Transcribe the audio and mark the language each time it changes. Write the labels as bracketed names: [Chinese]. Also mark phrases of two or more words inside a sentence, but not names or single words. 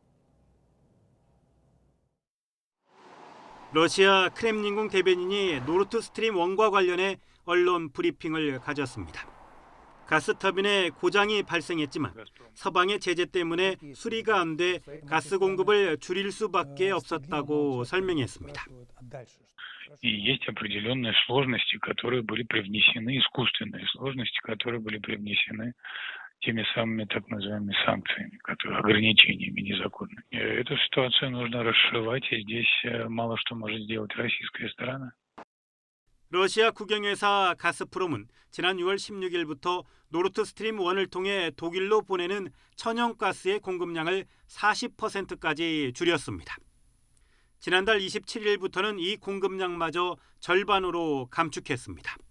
[Korean] 러시아 크렘린궁 대변인이 노르트 스트림 1과 관련해 언론 브리핑을 가졌습니다. 가스터빈에 고장이 발생했지만 서방의 제재 때문에 수리가 안 돼 가스 공급을 줄일 수밖에 없었다고 설명했습니다. [Russian] Есть определенные сложности, которые были привнесены, искусственные сложности, которые были привнесены теми самыми так называемыми санкциями, ограничениями незаконными. Эту ситуацию нужно расшивать, и здесь мало что может сделать российская сторона. [Korean] 러시아 국영회사 가스프롬은 지난 6월 16일부터 노르트 스트림 1을 통해 독일로 보내는 천연가스의 공급량을 40%까지 줄였습니다. 지난달 27일부터는 이 공급량마저 절반으로 감축했습니다.